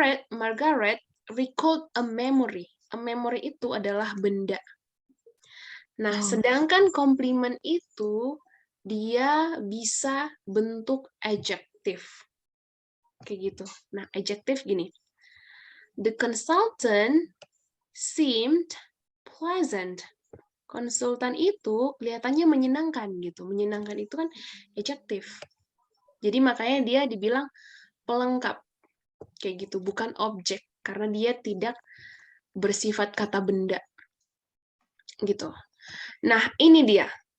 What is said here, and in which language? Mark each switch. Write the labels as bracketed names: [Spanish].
[English] Margaret recalled a memory. A memory [Indonesian] itu adalah benda. Nah, sedangkan complement itu dia bisa bentuk adject. adjective. Kayak gitu. Nah, adjective gini. [English] The consultant seemed pleasant. [Indonesian] Konsultan itu kelihatannya menyenangkan gitu. Menyenangkan itu kan adjective. Jadi makanya dia dibilang pelengkap. Kayak gitu, bukan objek. Karena dia tidak bersifat kata benda. Gitu. Nah, ini dia.